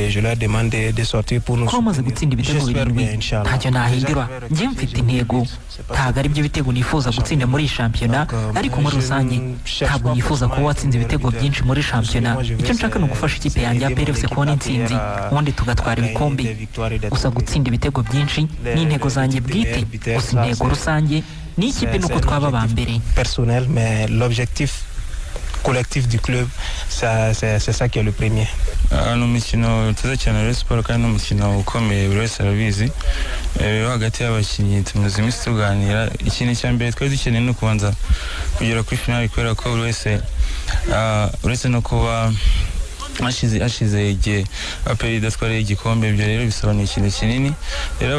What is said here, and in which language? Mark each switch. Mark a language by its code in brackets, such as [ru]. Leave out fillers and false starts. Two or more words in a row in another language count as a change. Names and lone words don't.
[rw] ko bamaze gutsinda ibitego birindwi ntacyo nahindura njye mfite intego ntabwo ari byo bitego nifuza gutsinda muri shampiyona ariko muri rusange ntabwo nifuza kuba watsinze ibitego byinshi muri shampiyona icyo nshaka ni ugufasha ikipe yanjye ya PFC kubona intsinzi ubundi tugatwara ibikombe gusa gutsinda ibitego byinshi ni intego zanjye bwite gusa intego rusange ni ikipe nuko twaba ba mbere [fr] personnel mais l'objectif collectif du club c'est ça qui est le premier [rw] umukino tuza cyane Rayon Sport kandi n'umukino ukomeye buri wese arabizi hagati y'abakinnyi tumaze iminsi tuganira ikintu cya mbere twari dukeneye no kubanza kugera kuri finale kubera ko buri wese uretse no kuba hashize igihe aperi idatwara igikombe ibyo rero bisobanuye ikintu kinini rero